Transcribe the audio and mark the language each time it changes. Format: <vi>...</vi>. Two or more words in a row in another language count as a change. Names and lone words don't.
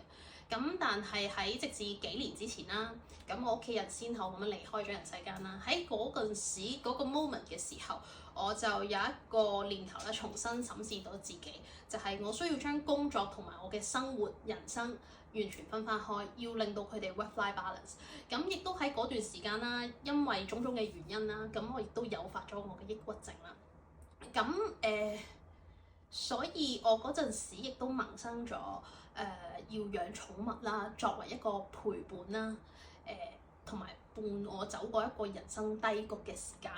<yue>咁但係喺直至幾年之前啦，咁我屋企人先後咁樣離開咗人世間啦。喺嗰陣時嗰個 moment 嘅時候，我就有一個念頭咧，重新審視到自己，就係我需要將工作同埋我嘅生活人生完全分返開，要令到佢哋</yue> <en>work-life balance。</en> <yue>咁亦都喺嗰段時間啦，因為種種嘅原因啦，咁我亦都誘發咗我嘅抑鬱症啦。咁所以我嗰陣時亦都萌生咗要養寵物啦，作為一個陪伴啦，同埋伴我走過一個人生低谷嘅時間。</yue>